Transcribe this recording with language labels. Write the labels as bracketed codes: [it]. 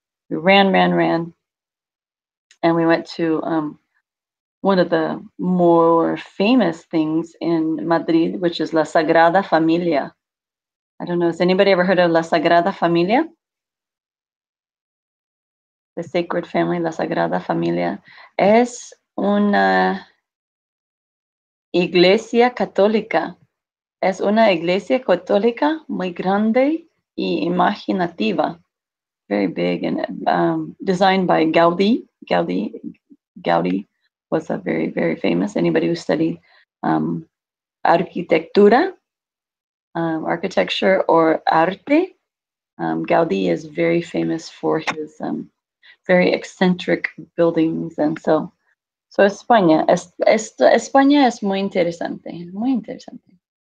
[en] We ran, and we went to one of the more famous things in Madrid, which is La Sagrada Familia. I don't know, has anybody ever heard of La Sagrada Familia? The Sacred Family, La Sagrada Familia. [es] Es una iglesia católica. Es una iglesia católica muy grande y imaginativa. [en] Very big, and designed by Gaudí. Gaudí was a very, very famous. Anybody who studied arquitectura, architecture or arte, Gaudí is very famous for his very eccentric buildings, and so España, [es] España es muy interesante, muy interesante.